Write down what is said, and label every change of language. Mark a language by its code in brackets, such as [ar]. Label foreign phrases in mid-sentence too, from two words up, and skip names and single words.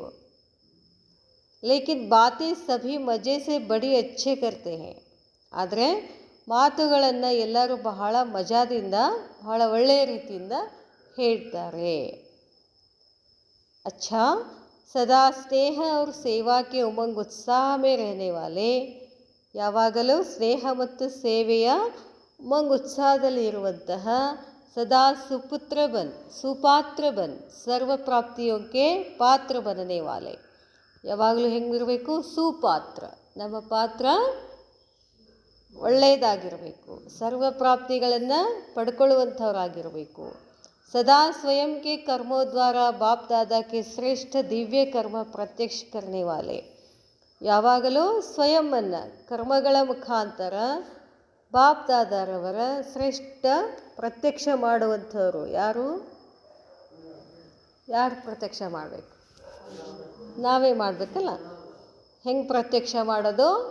[hi] लेकिन बातें सभी मज़े से बड़ी अच्छी करते हैं. [kn] ಆದರೆ ಮಾತುಗಳನ್ನು ಎಲ್ಲರೂ ಬಹಳ ಮಜಾದಿಂದ, ಬಹಳ ಒಳ್ಳೆಯ ರೀತಿಯಿಂದ ಹೇಳ್ತಾರೆ. [hi] अच्छा, सदा स्नेह और ಸೇವಾ के उमंग उत्साह में रहने वाले, [kn] ಯಾವಾಗಲೂ ಸ್ನೇಹ ಮತ್ತು ಸೇವೆಯ ಉಮಂಗ್ ಉತ್ಸಾಹದಲ್ಲಿ ಇರುವಂತಹ, [hi] सदा सुपात्र बन सर्व प्राप्तियों के पात्र बनने वाले. [kn] ಯಾವಾಗಲೂ ಹೆಂಗಿರಬೇಕು? ಸುಪಾತ್ರ, ನಮ್ಮ ಪಾತ್ರ ಒಳ್ಳೆಯದಾಗಿರಬೇಕು, ಸರ್ವ ಪ್ರಾಪ್ತಿಗಳನ್ನು ಪಡ್ಕೊಳ್ಳುವಂಥವರಾಗಿರಬೇಕು. [hi] सदा स्वयं के कर्मों द्वारा बाप दादा के श्रेष्ठ दिव्य कर्म प्रत्यक्ष करने वाले. [kn] ಯಾವಾಗಲೂ ಸ್ವಯಂವನ್ನು ಕರ್ಮಗಳ ಮುಖಾಂತರ ಬಾಪ್ ದಾದಾರವರ ಶ್ರೇಷ್ಠ ಪ್ರತ್ಯಕ್ಷ ಮಾಡುವಂಥವ್ರು. ಯಾರು ಪ್ರತ್ಯಕ್ಷ ಮಾಡಬೇಕು? ನಾವೇ ಮಾಡಬೇಕಲ್ಲ. ಹೆಂಗೆ ಪ್ರತ್ಯಕ್ಷ ಮಾಡೋದು?